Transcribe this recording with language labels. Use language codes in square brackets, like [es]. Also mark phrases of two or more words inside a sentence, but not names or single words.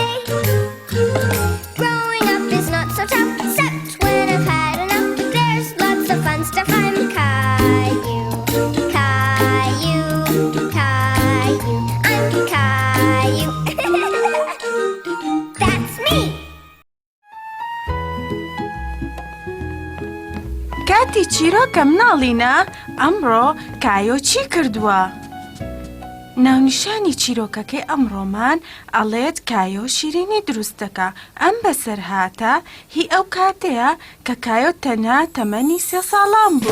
[en] Growing up is not so tough, except when I've had enough. There's lots of fun stuff. I'm Caillou, Caillou, Caillou. I'm Caillou. That's me. [ckb] کاتی چیرۆکە مناڵینە ئەمڕۆ کایۆ چی کردووە؟ ناونیشانی چیرۆکەکەی ئەمڕۆمان ئەڵێت کایۆ شیرینی دروست دەکا. ئەم بەسەر هاتە هی ئەو کاتەیە کە کایۆ تەنها تەمەنی 3 ساڵان بوو.